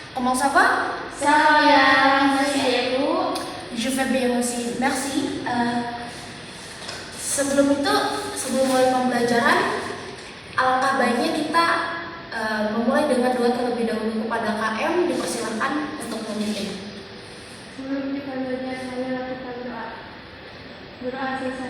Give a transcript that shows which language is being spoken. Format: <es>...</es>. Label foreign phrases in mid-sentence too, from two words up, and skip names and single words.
<fr>Comment ça va? Ça va bien, merci et vous? Je vais bien aussi, merci.</fr> <id>Sebelum mulai pembelajaran, alangkah baiknya kita memulai dengan doa terlebih dahulu kepada KM. Dipersilakan untuk memimpin. Sebelum kita belajar, marilah kita berdoa. Berdoa selesai.</id>